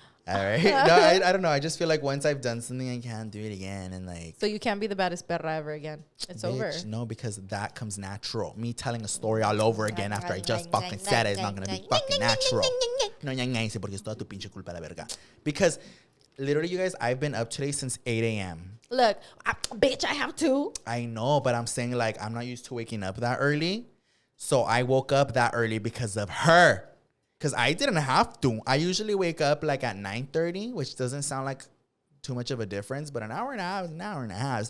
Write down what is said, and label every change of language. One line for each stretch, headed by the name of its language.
English: All right. No, I don't know. I just feel like once I've done something, I can't do it again. And like, so you can't be the baddest perra ever again. It's over. No, because that comes natural. Me telling a story all over again after I just fucking said it is not going to be fucking natural.
Spanish: No, porque es toda tu pinche culpa la verga.
English: Because literally, you guys, I've been up today since 8 a.m. Look, bitch, I have to. I know, but I'm saying like, I'm not used to waking up that early. So I woke up that early because of her. Because I didn't have to. I usually wake up like at 9:30, which doesn't sound like too much of a difference, but an hour and a half is an hour and a half.